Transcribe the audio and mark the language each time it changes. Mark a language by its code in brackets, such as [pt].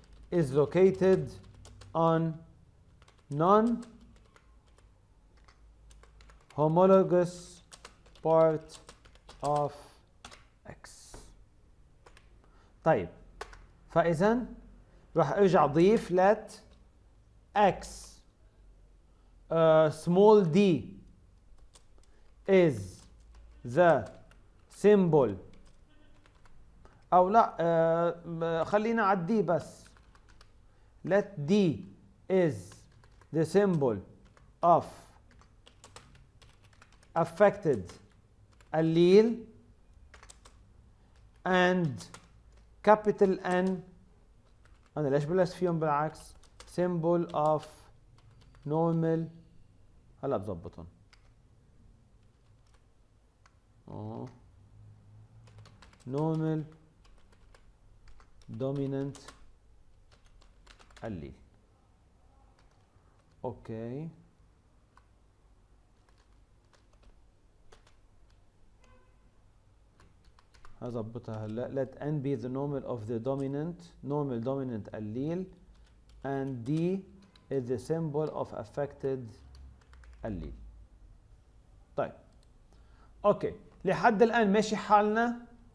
[en] is located on non-homologous part of X. [ar] طيب، فإذا راح ارجع اضيف [en] let X small d is the symbol [ar] او لا خلينا على d بس. [en] let d is the symbol of affected allele and capital N. [ar] أنا ليش بلشت فيهم بالعكس؟ [en] symbol of normal. [ar] هلا بظبطهم. [en] normal dominant allele. [ar] اوكي. هظبطها هلا. [en] let n be the normal of the normal dominant allele and d is the symbol of affected allele. [ar] طيب اوكي، لحد الان ماشي حالنا.